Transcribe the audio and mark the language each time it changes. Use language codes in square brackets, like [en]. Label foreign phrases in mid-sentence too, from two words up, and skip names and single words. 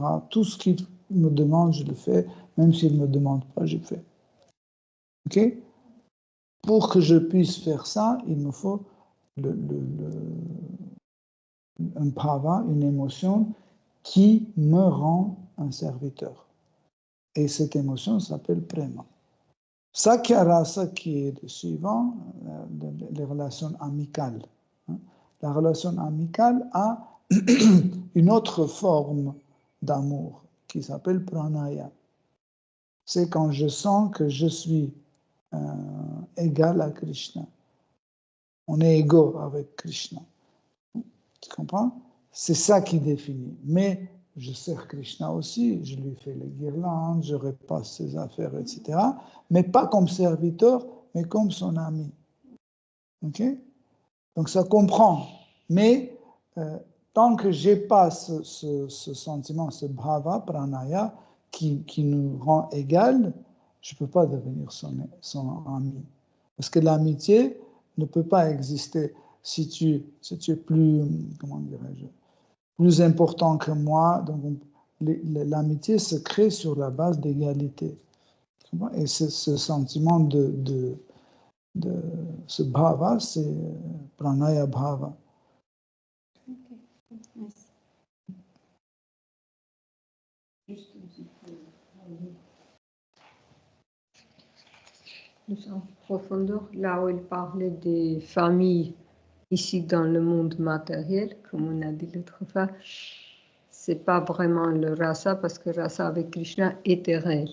[fr] Tout ce qu'il me demande, je le fais. Même s'il ne me demande pas, je le fais. Okay? Pour que je puisse faire ça, il me faut un bhava, une émotion qui me rend un serviteur. Et cette émotion s'appelle prema. [sa] सख्य रस, [fr] qui est le suivant, les relations amicales. La relation amicale a une autre forme d'amour qui s'appelle pranaya. C'est quand je sens que je suis égal à Krishna. On est égaux avec Krishna. Tu comprends? C'est ça qui définit. Mais je sers Krishna aussi, je lui fais les guirlandes, je repasse ses affaires, etc. Mais pas comme serviteur, mais comme son ami. Ok? Donc ça comprend. Mais tant que j'ai pas ce sentiment, ce bhava, pranaya, qui nous rend égal, je ne peux pas devenir son ami. Parce que l'amitié ne peut pas exister si tu es plus, comment dirais-je, plus important que moi. Donc l'amitié se crée sur la base d'égalité. Et ce sentiment de ce bhava, c'est [sa] प्रणय भाव. [fr] Juste un petit peu. Plus en profondeur, là où il parlait des familles ici dans le monde matériel, comme on a dit l'autre fois, c'est pas vraiment le rasa parce que rasa avec Krishna est éternel.